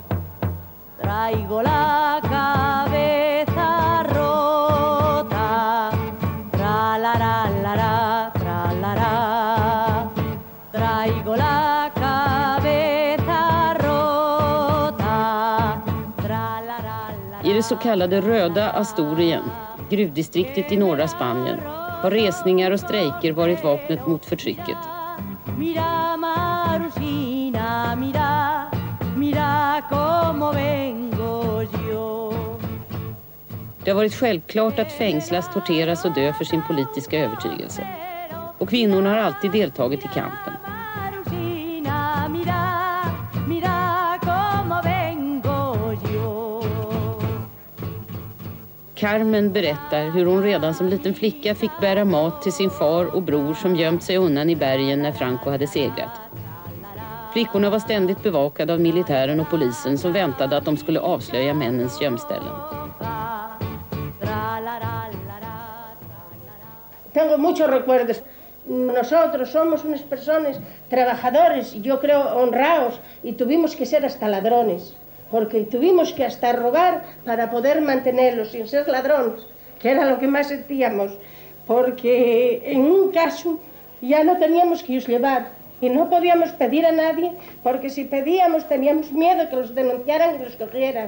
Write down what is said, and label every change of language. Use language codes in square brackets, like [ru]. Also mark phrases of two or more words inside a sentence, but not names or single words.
[es] Traigo la cabeza rota, tra-la-ra-la-ra, tra-la-ra. Traigo la cabeza rota, tra-la-ra-la-ra. [sv] I det så kallade röda Asturien, gruvdistriktet i norra Spanien, har resningar och strejker varit vapnet mot förtrycket. [es] Mira Marusina, mira, mira cómo vengo yo. [sv] Det har varit självklart att fängslas, torteras och dö för sin politiska övertygelse. Och kvinnorna har alltid deltagit i kampen. [es] Marusina, mira, mira cómo vengo yo. [sv] Carmen berättar hur hon redan som liten flicka fick bära mat till sin far och bror som gömt sig undan i bergen när Franco hade segrat. Flickorna var ständigt bevakade av militären och polisen som väntade att de skulle avslöja männens gömställen. [es] Tengo muchos recuerdos. Nosotros somos unas personas trabajadores, yo creo honrados, y tuvimos que ser hasta ladrones, porque tuvimos que hasta robar para poder mantenerlos sin ser ladrones, que era lo que más sentíamos, porque en un caso ya no teníamos que irlos llevar y no podíamos pedir a nadie, porque si pedíamos teníamos miedo que los denunciaran y los cogieran.